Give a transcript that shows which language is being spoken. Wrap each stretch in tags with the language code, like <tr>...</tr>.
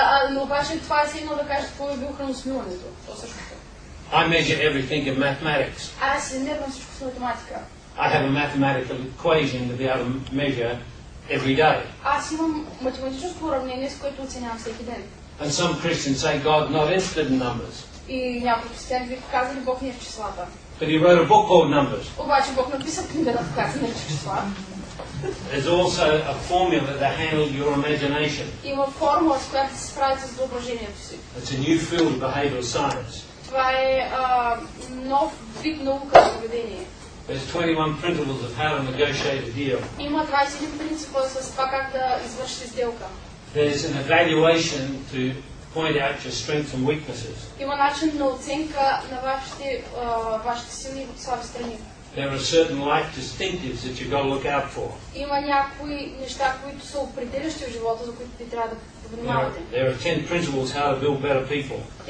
<bg>Но обаче това е сигнал да кажете какво е бил храносмилането. То същото.</bg> <en>I measure everything in mathematics.</en> <bg>Аз се мервам всичко с математика.</bg> <en>I have a mathematical equation to be able to measure every day.</en> <bg>Аз имам математическо уравнение, с което оценявам всеки ден.</bg> <en>And some Christians say God's not interested in numbers.</en> <bg>И някои християни ви казали, Бог не е в числата.</bg> <en>But he wrote a book called Numbers.</en> <bg>Обаче Бог написа книга, която се нарича числа.</bg> <en>There's also a formula to handle your imagination.</en> <bg>Има формула, с която се справите с въображението си.</bg> <en>It's a new field of behavioral science.</en> <bg>Това е нов вид наука за поведение.</bg> <en>There's 21 principles of how to negotiate a deal.</en> <bg>Има 21 принципа с това как да извършите сделка.</bg> <en>There's an evaluation to point out your strengths and weaknesses.</en> <bg>Има начин на оценка на вашите силни и слаби страни.</bg> <en>There are certain life distinctives that you've got to look out for.</en> <bg>Има някои неща, които са определящи в живота, за които ви трябва да внимавате.</bg> <en>There are 10 principles how to build better people.</en>